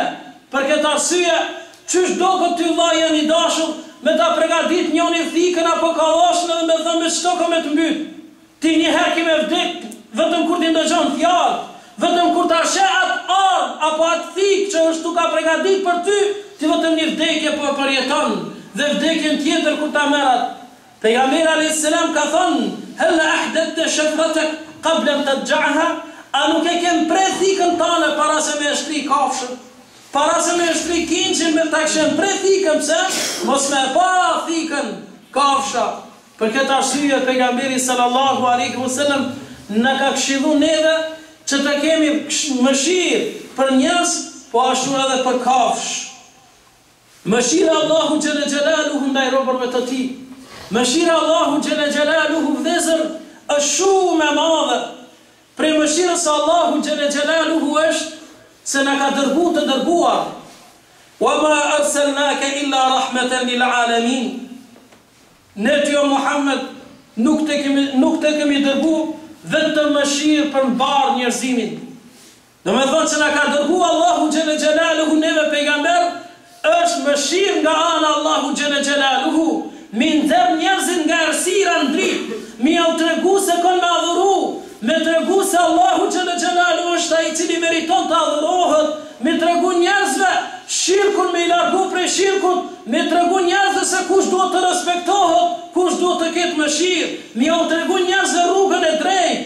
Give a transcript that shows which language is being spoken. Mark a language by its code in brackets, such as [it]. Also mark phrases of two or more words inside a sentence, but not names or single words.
[sq] Për këtë arsye, çysh do këtë ty vllai janë i dashur me ta përgatit njëri thikën apo kallashën dhe me thënë me çto ka me të mbyt? Ti një herë ki me vdek, vetëm kur ti ndëgjon fjalë, vetëm kur ta sheh atë ardh apo atë thikë që është tu ka përgatit për ty, ti vetëm një vdekje po përjeton, dhe vdekjen tjetër kur ta merrat. Pejgamberi [ar] عليه السلام [sq] ka thënë: [ar] "هل أحددت شفرتك قبل أن تضجعها", [sq] a nuk e kem pre thikën tane para se me shtri kafshën? Para se me shtri kinxhin me ta kishen pre thikën, pse? Mos me pa thikën kafsha. Për këtë arsye pejgamberi [ar] صلى الله عليه وسلم [sq] në ka këshillu neve që të kemi mëshirë për njerëz, po ashtu edhe për kafsh. Mëshira Allahu [ar] جل جلاله [sq] ndaj robërve të tij. Mëshira Allahu [ar] جل جلاله [sq] vëzër është shumë e madhe. Prej mëshirës së Allahu [ar] جل جلاله [sq] është se na ka dërguar të dërguar. [ar] وما أرسلناك إلا رحمة للعالمين. [sq] Ne ty o Muhammed nuk të kemi dërguar vetëm mëshirë për mbar njerëzimin. Do me thonë që na ka dërguar Allahu [ar] جل جلاله [sq] neve pejgamber, është mëshirë nga ana Allahu [ar] جل جلاله, [sq] mi nxjerr njerëzit nga errësira në dritë, mi au tregu se kanë me adhuru, me tregu se Allahu xhelle xhelaluhu është ai i cili meriton të adhurohet, me tregu njerëzve shirkun me i largu prej shirkut, me tregu njerëzve se kush duhet të respektohet, kush duhet të ketë mëshirë, mi au tregu njerëzve rrugën e drejtë.